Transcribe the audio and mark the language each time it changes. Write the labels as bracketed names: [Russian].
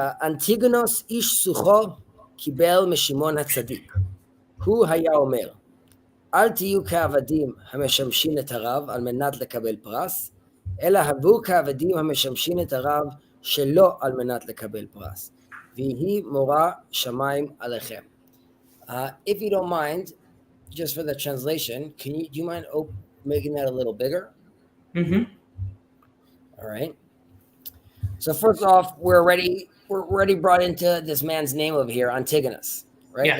[Hebrew] Antigonos ish sucho kibel משמעון הצדיק. הוא היה אומר, אל תהיו כעבדים המשמשים את הרב על מנת לקבל פרס, אלא הבו כעבדים המשמשים את הרב שלא על מנת לקבל פרס. ויהי מורא שמיים עליכם. [English] If you don't mind, just for the translation, do you mind making that a little bigger? Mm-hmm. All right. So first off, we're already brought into this man's name over here, Antigonus, right?